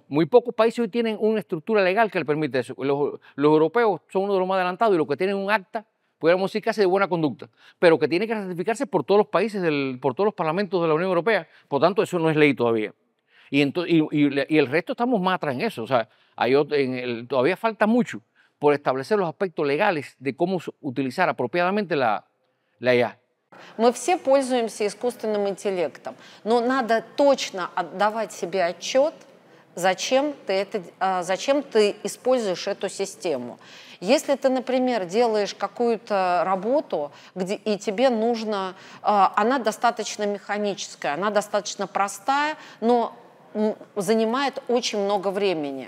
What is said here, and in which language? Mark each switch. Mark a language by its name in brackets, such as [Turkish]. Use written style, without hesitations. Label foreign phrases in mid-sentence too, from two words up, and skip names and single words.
[Spanish] Muy pocos países hoy tienen una estructura legal que le permite eso. Los europeos son uno de los más adelantados y los que tienen un acta, podríamos decir casi de buena conducta, pero que tiene que ratificarse por todos los países, por todos los parlamentos de la Unión Europea. Por tanto, eso no es ley todavía. Y el resto estamos más atrás en eso. O sea, todavía falta mucho por establecer los aspectos legales de cómo utilizar apropiadamente la IA. [Russian] Мы все пользуемся искусственным интеллектом, но надо точно отдавать себе отчет, зачем ты используешь эту систему. Если ты, например, делаешь какую-то работу, и тебе нужно, она достаточно механическая, она достаточно простая, но занимает очень много времени.